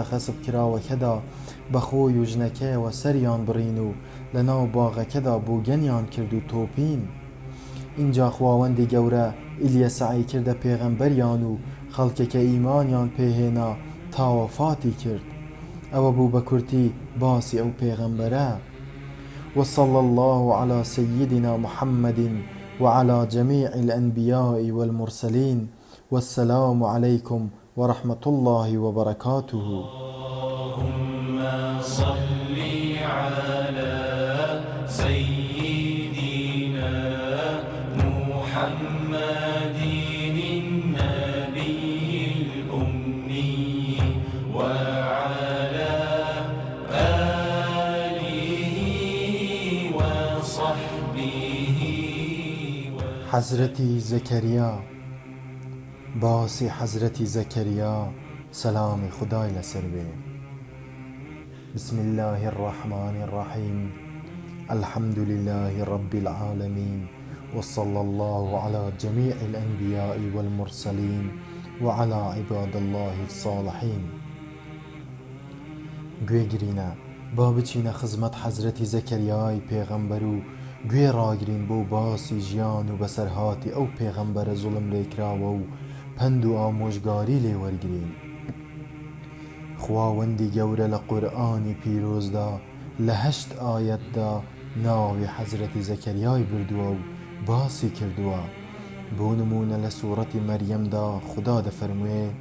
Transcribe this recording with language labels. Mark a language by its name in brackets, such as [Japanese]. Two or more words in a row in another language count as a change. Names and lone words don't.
[Central Kurdish] خەسب کراوەکەدا بە خۆی و ژنەکەیەوە سەریان بڕین و لە ناو باغەکەدا بۆگەنیان کرد و تۆپین اینجا خواوەندی گەورە ئیلیەسعی کردە پێغەمبەریان و خەڵکێکە ئیمانیان پێهێنا تا وەفاتی کرد ئەوە بوو بە کورتی باسی ئەو پێغەمبەرە [Arabic] وصلى الله على سيدنا محمد وعلى جميع الأنبياء والمرسلين والسلام عليكم ورحمة الله وبركاته اللهم صل على سيدنا محمد النبي الأمي وعلى آله وصحبه [Central Kurdish] حەزرەتی زەکەریا باسی حەزرەتی زەکەریا سەلامی خودای لەسەر بێ [Arabic] بسم الله الرحمن الرحيم الحمد لله رب العالمين وصلى الله على جميع الأنبياء والمرسلين وعلى عباد الله الصالحين [Central Kurdish] گوێگرینە با بچینە خزمەت حەزرەتی زەکەریای پێغەمبەر و گوێ ڕاگرین بۆ باسی ژیان و بەسەرهاتی ئەو پێغەمبەرە زوڵم لێکراوە و پند و ئامۆژگاری لێ وەرگرین خواوەندی گەورە لە قورئانی پیرۆزدا لە 8 ئایەتدا ناوی حەزرەتی زەکەریای بردووە و باسی کردووە بۆ نمونە لە سوورەتی مەریەمدا خوددا دەفەرموێ